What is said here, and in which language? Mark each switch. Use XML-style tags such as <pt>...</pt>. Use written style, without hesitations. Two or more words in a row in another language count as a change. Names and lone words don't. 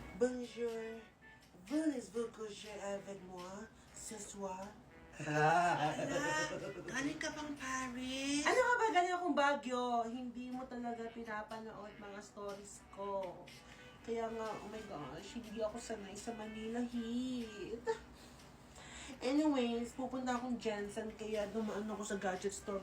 <fr>Bonjour. Voulez-vous coucher avec moi ce soir?</fr> <tl>Galing ka bang Paris? Ano ka ba? Galing akong Baguio. Hindi mo talaga pinapanood mga stories ko. Kaya nga,</tl> <en>oh my gosh,</en> <tl>hindi ako sanay sa Manila heat. Anyways, pupunta akong Jensen, kaya dumaan ako sa</tl> <en>gadget store.</en>